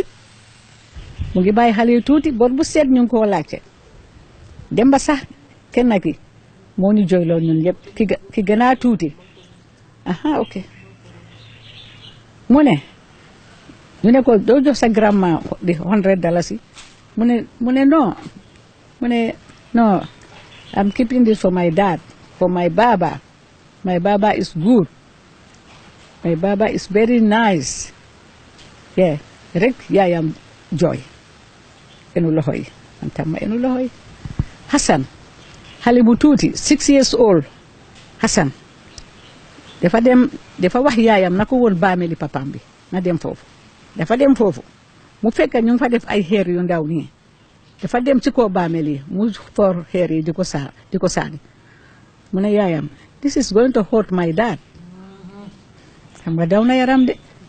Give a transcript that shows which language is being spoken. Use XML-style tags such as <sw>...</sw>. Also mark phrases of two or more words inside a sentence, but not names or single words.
<wo>mu ngi bàyyi xale yu tuuti bor bu seet ñu ngi koo laajte dem ba sax kenn ki moo ñu jooyloo ñun yëpp ki gën a tuuti aha ok mu ne ñu ne ko doo jox sa grandma di $100 mu ne no</wo> <en>I'm keeping this for my dad, for my baba. My baba is good. My baba is very nice. Yeah,</en> <wo>rek yaayam joy. Enu loxoy. Man tam ma enu loxoy. Hassan, xale bu tuuti</wo> <en>6 years old.</en> <wo>Hassan, dafa wax yaayam na ko woon bàmmeeli papaam bi na dem foofu. Dafa dem foofu mu fekk ñu ngi fa def ay xeer yu ndaw nii. Dafa dem ci kaw bàmmeel yi mu for xeer yi di ko saani mu ne yaayam</wo> <en>this is going to hurt my dad</en> <wo>xam nga daw na yaram de</wo>